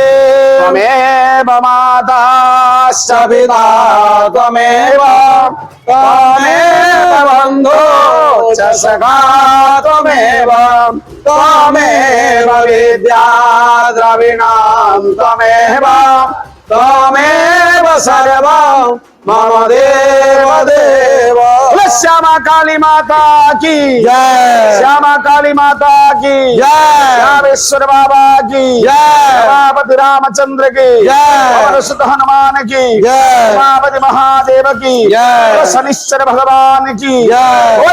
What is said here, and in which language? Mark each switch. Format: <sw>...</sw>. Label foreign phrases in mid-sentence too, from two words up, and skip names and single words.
<sa>त्वमेव माता च पिता त्वमेव त्वमेव बन्धो च सखा त्वमेव त्वमेव विद्या द्रविणां त्वमेव त्वमेव सर्वं मम देव देव।</sa> <hi>श्यामा काली माता की जय। श्यामा काली माता की जय। रामेश्वर बाबा की जय। बाबा रामचंद्र की जय। सुत हनुमान की जय। बाबा महादेव की जय। शनिश्चर भगवान की जय।</hi>